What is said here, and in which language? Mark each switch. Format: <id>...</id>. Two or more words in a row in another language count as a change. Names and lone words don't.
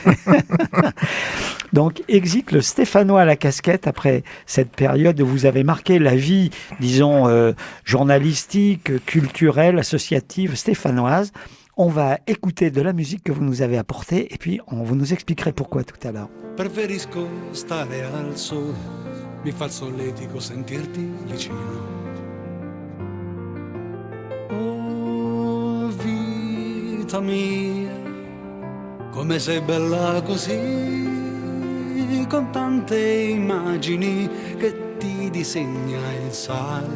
<fr>Donc, exit le Stéphanois à la casquette après cette période où vous avez marqué la vie, disons, journalistique, culturelle, associative, stéphanoise. On va écouter de la musique que vous nous avez apportée et puis vous nous expliquerez pourquoi tout à l'heure.</fr> <it>Preferisco stare al sole, mi fa il solletico sentirti vicino. Oh, vita mia, come sei bella così, con tante immagini che ti disegna il sale.</it>